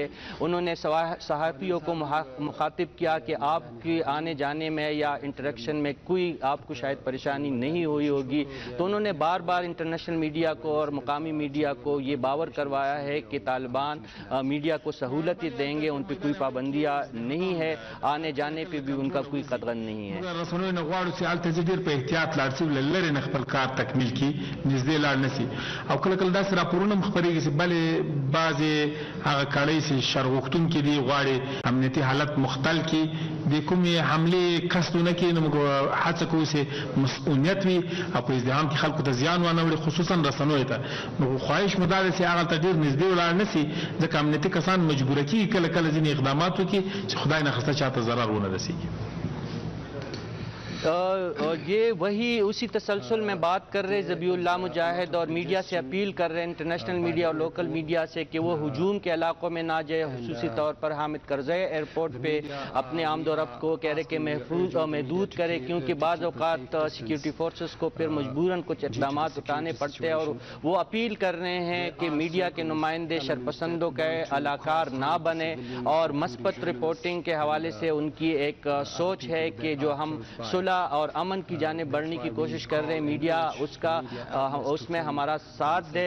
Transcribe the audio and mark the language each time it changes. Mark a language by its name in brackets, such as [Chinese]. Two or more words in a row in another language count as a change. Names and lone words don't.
[Urdu] انہوں نے صحافیوں کو مخاطب کیا کہ آپ کے آنے جانے میں یا انٹریکشن میں کوئی آپ کو شاید پریشانی نہیں ہوئی ہوگی. تو انہوں نے بار بار انٹرنیشنل میڈیا کو اور مقامی میڈیا کو یہ باور کروایا ہے کہ طالبان میڈیا کو سہولتیں دیں گے، ان پہ کوئی پابندیاں نہیں ہے، آنے جانے پہ بھی ان کا کوئی قدغن نہیں ہے. [Pashto] رسنیو نه غواړو چې هلته ځي ډېر په احتیاط لاړ شي، له لرې نه خپل کار تکمیل کړي، نږدې لاړ نه شي. او کله کله داسې راپورونه هم خپرېږي چې بلې بعضې هغه کړۍ چې شر غوښتونکي دي غواړي امنیتي حالت مختل کړي، د کومې حملې قصد ونه کړي. نو موږ هڅه کوو چې مسؤلیت وي او په ازدحام کې خلکو ته زیان ونه وړي، خصوصا رسنیو ته. نو خواهش مو دا ده چې هغه ته ډېر نږدې ولاړ نه سي، ځکه امنیتي کسان مجبوره کېږي کله کله ځینې اقدامات وکړي چې خدای نخواسته چاته ضرر ونه رسېږي. [Urdu] یہ وہی اسی تسلسل میں بات کر رہے ذبیح اللہ مجاہد اور میڈیا سے اپیل کر رہے ہیں انٹرنیشنل میڈیا اور لوکل میڈیا سے کہ وہ ہجوم کے علاقوں میں نہ جائے, خصوصی طور پر حامد کرزئی ایئرپورٹ پہ اپنے آمد و رفت کو کہہ رہے کہ محفوظ اور محدود کرے, کیونکہ بعض اوقات سیکیورٹی فورسز کو پھر مجبوراً کچھ اقدامات اٹھانے پڑتے ہیں, اور وہ اپیل کر رہے ہیں کہ میڈیا کے نمائندے شرپسندوں کے علاقار نہ بنے, اور مثبت رپورٹنگ کے حوالے سے ان کی ایک سوچ ہے کہ جو ہم صلح اور امن کی جانب بڑھنے کی کوشش کر رہے ہیں, میڈیا اس میں ہمارا ساتھ دے.